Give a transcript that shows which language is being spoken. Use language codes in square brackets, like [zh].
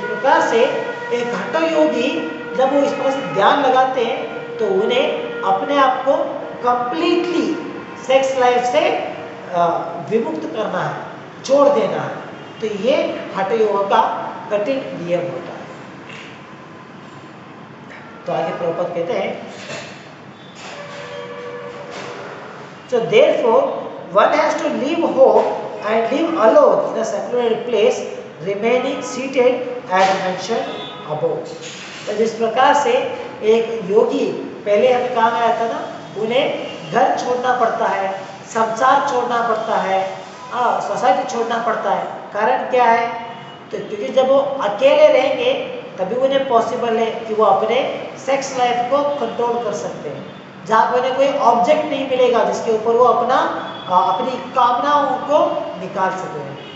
[hi] तो इस प्रकार से एक हठ योगी जब वो इस प्रकार से ध्यान लगाते हैं तो उन्हें अपने आप को कंप्लीटली सेक्स लाइफ से विमुक्त करना है, छोड़ देना है। तो ये हठ योग का कठिन नियम होता है। तो आगे प्रभुपाद कहते हैं, [en] so therefore one has to leave home and live alone in a secluded place, remaining seated as mentioned above। [hi] तो जिस प्रकार से एक योगी, पहले हमें कहा गया था ना, उन्हें घर छोड़ना पड़ता है, संसार छोड़ना पड़ता है, सोसाइटी छोड़ना पड़ता है। कारण क्या है? तो क्योंकि जब वो अकेले रहेंगे तभी उन्हें पॉसिबल है कि वो अपने सेक्स लाइफ को कंट्रोल कर सकते हैं, जहाँ पर उन्हें कोई ऑब्जेक्ट नहीं मिलेगा जिसके ऊपर वो अपनी कामनाओं को निकाल सके।